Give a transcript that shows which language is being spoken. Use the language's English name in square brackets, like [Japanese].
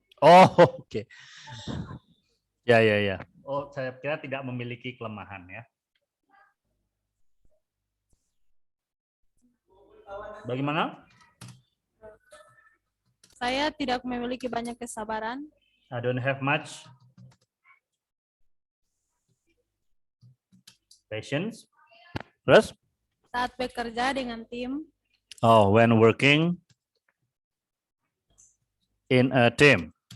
[Indonesian] Oh, oke. Ya, ya, ya. Oh, saya kira tidak memiliki kelemahan ya. Bagaimana? Saya tidak memiliki banyak kesabaran. [English] I don't have much patience. [Indonesian] Terus? Saat bekerja dengan tim, [English] Oh, when working in a team.